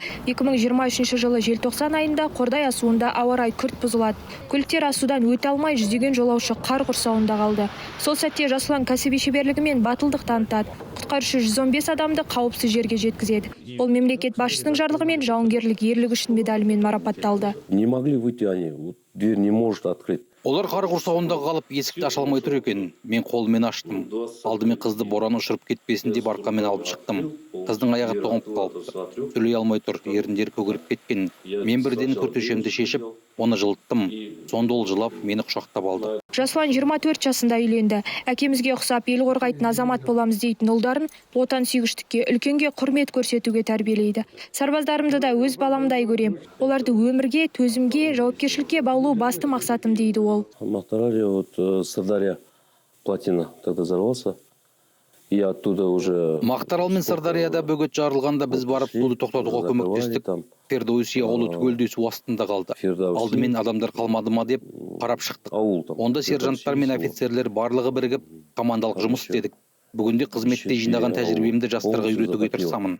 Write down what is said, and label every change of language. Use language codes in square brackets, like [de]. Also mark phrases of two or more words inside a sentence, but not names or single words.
[kk] 2023 жылы желтоқсан айында Қордай асуында ауа райы күрт бұзылады. Көліктер асудан өте алмай жүздеген жолаушы қар құрсауында қалды. Сол сәтте Жаслан кәсіби шеберлігімен батылдық танытады. Құтқарушы 115 адамды қауіпсіз жерге жеткізеді. Ол мемлекет басшысының жарлығымен жауынгерлік ерлігі үшін медалімен марапатталды. [ru] Не могли выйти они, дверь не может открыть. [kk] Олар қар құрсауында қалып, есікті аша алмай тұр екен. Мен қолымен аштым. Алдымен қызды боран ұшырып кетпесін деп арқамен алып шықтым. Қыздың аяғы тоңып қалыпты. Сөйлей алмай тұр, еріндері көгеріп кеткен. Мен бірден күртешемді шешіп, Оны жылыттым. Сонда ол жылап, мені құшақтап алды. Жасұлан 24 жасында үйленді. Әкемізге ұқсап ел қорғайтын азамат боламыз дейтін ұлдарын отан сүйгіштікке, үлкенге құрмет көрсетуге тәрбиелейді. Сарбаздарымды да өз баламдай көрем. Оларды өмірге, төзімге, жауапкершілікке баулу басты мақсатым дейді ол. Махтарали, [ru] вот Сырдарья плотина тогда взорвался. И оттуда уже... [kk] Мақтарал мен Сырдарияда бөгет жарылғанда біз барып суды тоқтатуға көмектестік. Фердоуси ауылы түгелдей су астында қалды. Алдымен адамдар қалмады ма деп қарап шықтық. Онда сержанттар мен офицерлер барлығы бірігіп командалық жұмыс істедік. Бүгінде қызметте жинаған тәжірибемді жастарға үйретуге тырысамын.